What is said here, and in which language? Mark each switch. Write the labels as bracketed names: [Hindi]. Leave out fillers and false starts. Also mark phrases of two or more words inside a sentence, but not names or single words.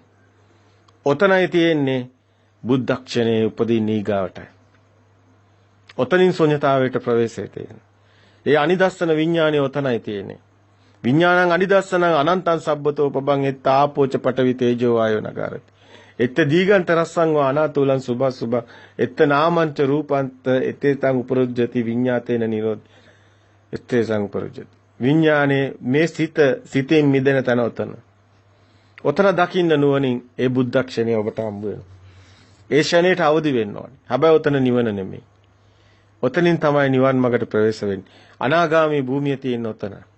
[Sinhala] ඔතනයි තියෙන්නේ බුද්ධක්ෂණයේ උපදින ඊගාවටයි. ඔතනින් ශුන්‍යතාවයට ප්‍රවේශය තියෙනවා. ඒ අනිදස්සන විඥානය ඔතනයි තියෙන්නේ. [Pali] විඥානං අනිදස්සනං අනන්තං සබ්බතෝ පබං එත් ආපෝච පඨවි තේජෝ වායෝ නගරති. එත්ත දීගන්ත රස්සං වා අනාතුලං සුභ එත්ත නාමංච රූපන්ත එතේතං උපරුජ්ජති විඤ්ඤාතේන නිරෝධ එත්තේසං උපරුජ්ජති. [Sinhala] විඥානේ මේ සිතෙන් මිදෙන තැන ඔතන. ඔතන දකින්න නුවණින් ඒ බුද්ධක්ෂණය ඔබට හම්බ වෙනවා. ඒ ෂණයට අවදි වෙන්න ඕනේ. හැබැයි ඔතන නිවන නෙමෙයි. ඔතනින් තමයි නිවන් මාර්ගට ප්‍රවේශ වෙන්නේ. අනාගාමී භූමිය තියෙන ඔතන.